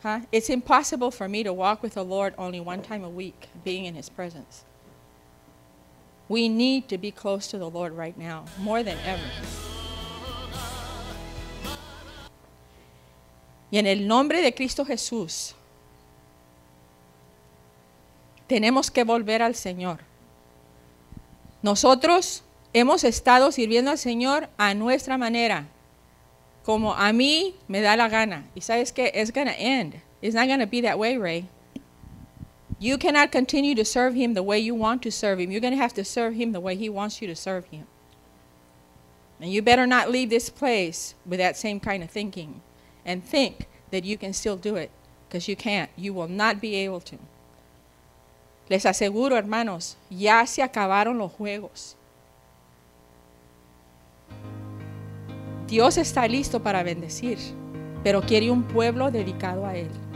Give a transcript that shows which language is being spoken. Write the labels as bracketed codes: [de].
[en] It's impossible for me to walk with the Lord only one time a week, being in His presence. We need to be close to the Lord right now, more than ever. [es] Y en el nombre de Cristo Jesús, tenemos que volver al Señor. Nosotros hemos estado sirviendo al Señor a nuestra manera, como a mí me da la gana. Y sabes que [en] it's going to end. It's not going to be that way, Ray. You cannot continue to serve Him the way you want to serve Him. You're going to have to serve Him the way He wants you to serve Him. And you better not leave this place with that same kind of thinking and think that you can still do it, because you can't. You will not be able to. [es] Les aseguro, hermanos, ya se acabaron los juegos. Dios está listo para bendecir, pero quiere un pueblo dedicado a Él.